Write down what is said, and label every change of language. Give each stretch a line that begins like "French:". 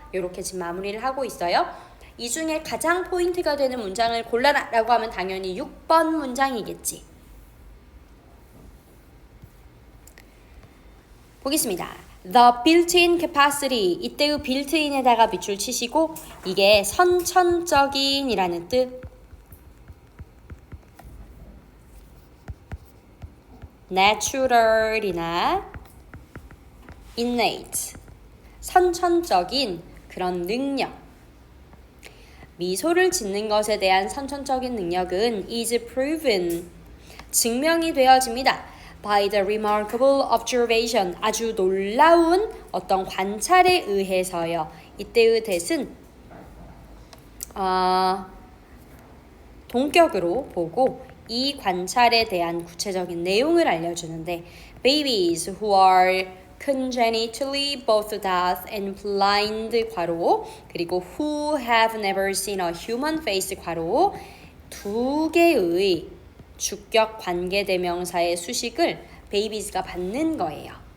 Korean: 이렇게 지금 마무리를 하고 있어요. 이 중에 가장 포인트가 되는 문장을 골라라라고 하면 당연히 6번 문장이겠지. 보겠습니다.
English: The built-in capacity.
Korean: 이때의 built-in에다가 밑줄 치시고 이게 선천적인이라는 뜻.
English: natural이나 innate.
Korean: 선천적인 그런 능력. 미소를 짓는 것에 대한 선천적인 능력은
English: is proven.
Korean: 증명이 되어집니다.
English: by the remarkable observation.
Korean: 아주 놀라운 어떤 관찰에 의해서요. 이때의 that은 동격으로 보고 이 관찰에 대한 구체적인 내용을 알려주는데
English: babies who are congenitally both deaf and blind
Korean: 괄호 그리고
English: who have never seen a human face
Korean: 괄호 두 개의 주격 관계대명사의 수식을 babies가 받는 거예요.